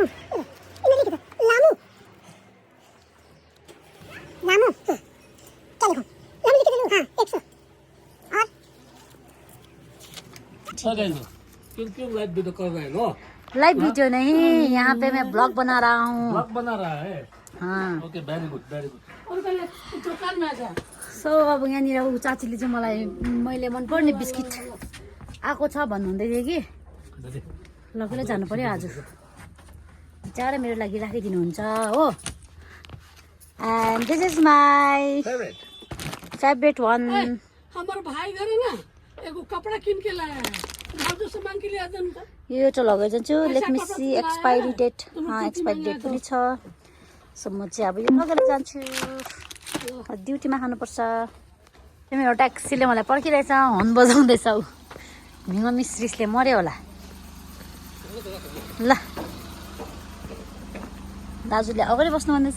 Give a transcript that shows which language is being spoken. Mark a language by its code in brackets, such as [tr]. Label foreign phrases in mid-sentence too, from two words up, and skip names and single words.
[hi] लामू लामू क्या लिखूं. लामू लिख दे. हाँ 100 और क्यों [en] live video [hi] कर रहे हो. [en] live video [hi] नहीं यहाँ पे मैं ब्लॉग बना रहा हूँ. ब्लॉग बना रहा है. हाँ [en] okay very good very good. [hi] और पहले दुकान में आ जा. [ne] सो अब यहाँनिर ऊ चाचीले चाहिँ मलाई मैले मनपर्ने बिस्किट आएको छ भन्नुहुँदै थियो कि लगेर जानु पर्यो आज. बिचारा मेरो लागि राखिदिनुहुन्छ हो. [en] and this is my favourite one. [hi] हमारा भाई घर है ना एगो कपड़ा किन के लाया है. भाजो सामान के लिए आ जाऊंगा. [ne] यो चाहिँ लगेर जान्छु. [en] let me see expiry date. expiry date [ne] पनि छ. सो म चाहिँ अब यो लगेर जान्छु. ड्युटीमा खानुपर्छ. मेरो ट्याक्सीले मलाई पर्खिरहेछ. हर्न बजाउँदैछ. मिङ्गो मिस्त्रीले मर्यो होला. ल दाजुले अगाडि बस्नु भन्दैछ.